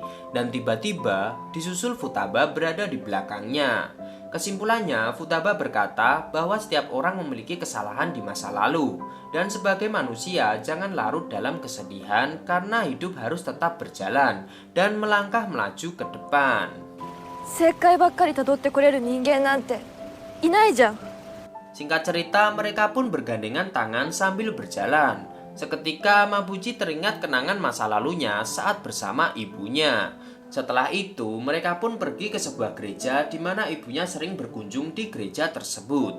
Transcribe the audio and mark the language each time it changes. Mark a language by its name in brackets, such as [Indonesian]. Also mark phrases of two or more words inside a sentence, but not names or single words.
[Indonesian] Dan tiba-tiba disusul Futaba berada di belakangnya. Kesimpulannya, Futaba berkata bahwa setiap orang memiliki kesalahan di masa lalu. Dan sebagai manusia, jangan larut dalam kesedihan karena hidup harus tetap berjalan dan melangkah melaju ke depan. [Japanese] 正解ばっかりたどってこれる人間なんていないじゃん。 [Indonesian] Singkat cerita, mereka pun bergandengan tangan sambil berjalan. Seketika Mabuchi teringat kenangan masa lalunya saat bersama ibunya. Setelah itu, mereka pun pergi ke sebuah gereja di mana ibunya sering berkunjung di gereja tersebut.